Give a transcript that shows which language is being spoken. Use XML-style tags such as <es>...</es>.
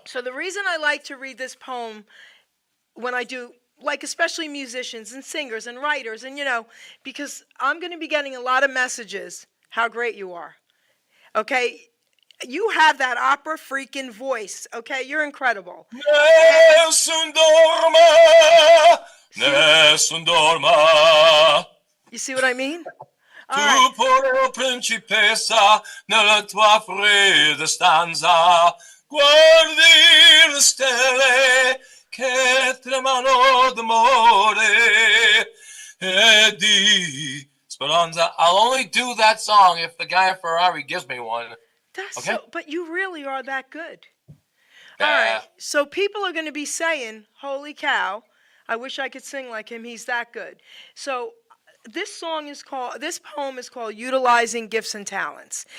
<en>So the reason I like to read this poem when I do, like especially musicians and singers and writers, and because I'm going to be getting a lot of messages how great you are. Okay? You have that opera freaking voice. Okay? You're incredible.</en> <it>Nessun dorma, nessun dorma.</it> <en>You see what I mean?</en> <it>Tu</it> <en>All right.</en> <it>pure principessa nella tua fredda stanza, guardi le stelle che tremano d'amore e di speranza.</it> <en>I'll only do that song if the guy at Ferrari gives me one. That's Okay. so, but you really are that good. Yeah. All right. So people are going to be saying, "Holy cow, I wish I could sing like him. He's that good." So this poem is called Utilizing Gifts and Talents.</en>